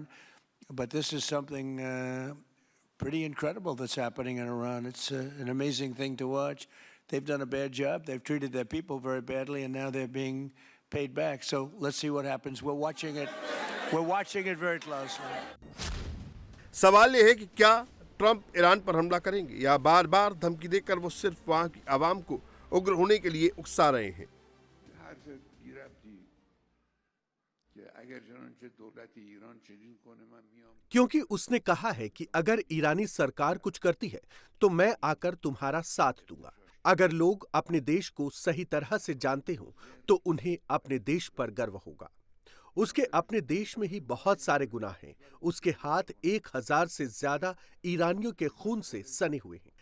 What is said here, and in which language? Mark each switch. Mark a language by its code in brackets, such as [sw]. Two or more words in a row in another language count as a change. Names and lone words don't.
[en] But this is something pretty incredible that's happening in Iran. It's an amazing thing to watch. They've done a bad job. They've treated their people very badly, and now they're being paid back. So let's see what happens. We're watching it. We're watching it very closely. [hi] सवाल ये है कि क्या ट्रंप ईरान पर हमला करेंगे या बार बार धमकी देकर वो सिर्फ वहां की आवाम को उग्र होने के लिए उकसा रहे हैं। [fa] حرف بی ربطی که اگر چنانچه دولت ایران چنین کنه من میام [hi] क्योंकि उसने कहा है कि अगर ईरानी सरकार कुछ करती है तो मैं आकर तुम्हारा साथ दूंगा। अगर लोग अपने देश को सही तरह से जानते हों तो उन्हें अपने देश पर गर्व होगा। उसके अपने देश में ही बहुत सारे गुनाह हैं। उसके हाथ 1000 से ज्यादा ईरानियों के खून से सने हुए हैं।